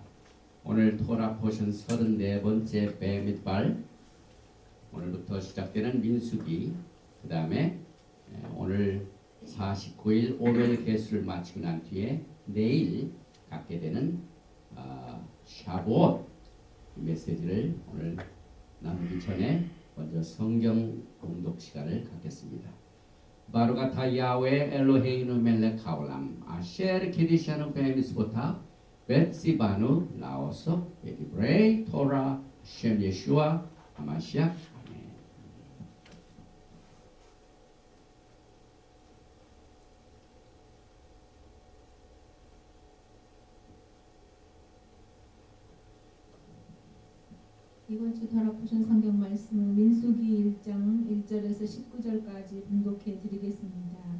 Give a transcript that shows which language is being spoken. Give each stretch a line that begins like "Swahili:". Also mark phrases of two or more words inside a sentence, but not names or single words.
Korean: 오늘
English: Torah portion
Korean: 34번째 베미달, 오늘부터 시작되는 민수기, 그 다음에 오늘 49일 오멜 개수를 마치고 난 뒤에 내일 갖게 되는 샤봇 메시지를 오늘 나누기 전에 먼저 성경 공독 시간을 갖겠습니다.
Hebrew: ברוך אתה יהוה אלוהינו מלך העולם אשר קדשנו במצוותיו וצוונו לעסוק בדברי תורה של ישוע המשיח.
Korean: 이번 주
English: Torah portion
Korean: 성경 말씀은 민수기 1장 1절에서 19절까지 분독해 드리겠습니다.